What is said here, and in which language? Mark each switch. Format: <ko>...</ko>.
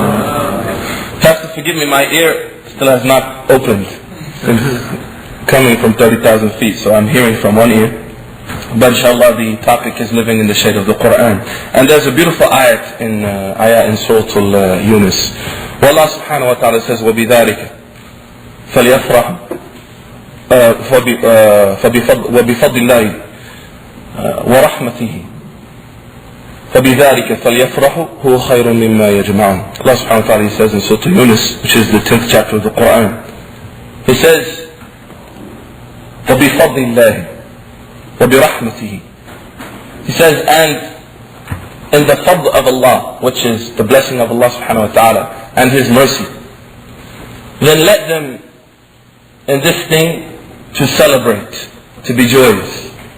<en>Pastor, forgive me, my ear still has not opened since coming from 30,000 feet, so I'm hearing from one ear. But inshallah the topic is living in the shade of the Qur'an. And there's a beautiful ayat in Surah Yunus. Where Allah subhanahu wa ta'ala says,</en> <ar>وَبِذَلِكَ فَلْيَفْرَحُ وبفضل الله ورحمته فبذلك فليفرحوا هو خير مما يجمعون.</ar> <en>Allah subhanahu wa ta'ala, He says in Surah Yunus, which is the 10th chapter of the Qur'an, He says</en> <ar>وبفضل الله وبرحمته.</ar> <en>He says, and in the fadl of Allah, which is the blessing of Allah subhanahu wa ta'ala and His mercy, then let them in this thing to celebrate, to be joyous.</en>